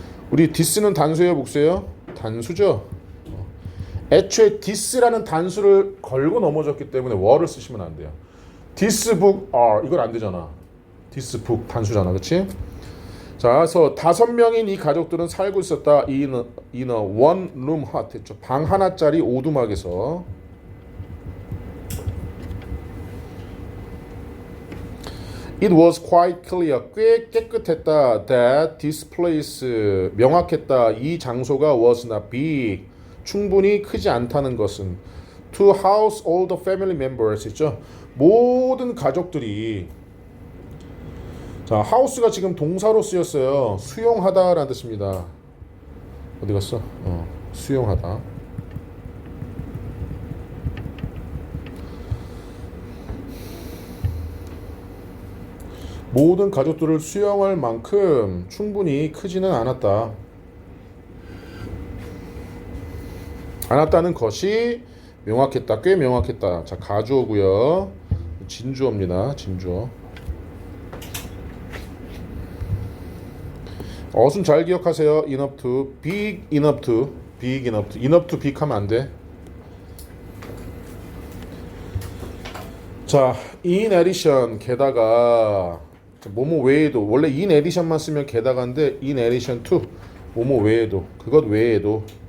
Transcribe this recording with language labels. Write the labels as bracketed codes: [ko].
[ko] 우리 디스는 단수예요, 복수예요? 단수죠. 애초에 디스라는 단수를 걸고 넘어졌기 때문에 워를 쓰시면 안 돼요. 디스 북 이건 안 되잖아. 디스 북 단수잖아, 그렇지? 자, 그래서 5명인 이 가족들은 살고 있었다. [en] in a one room hut 했죠. [ko] 방 하나짜리 오두막에서. [en] It was quite clear, [ko] 꽤 깨끗했다. [en] That this place, [ko] 명확했다. 이 장소가 [en] was not big, [ko] 충분히 크지 않다는 것은. [en] To house all the family members [ko] 있죠. 모든 가족들이. 자, house가 지금 동사로 쓰였어요. 수용하다라는 뜻입니다. 어디 갔어? 수용하다. 모든 가족들을 수용할 만큼 충분히 크지는 않았다는 것이 명확했다. 꽤 명확했다. 자, 가주어고요. 진주어입니다. 진주어. 어순 잘 기억하세요. [en] enough to, big enough to, big enough to. [ko] enough to big 하면 안 돼. 자, [en] in addition, [ko] 게다가 뭐뭐 외에도, 원래 in addition만 쓰면 게다가인데 [en] in addition to, [ko] 뭐뭐 외에도, 그것 외에도.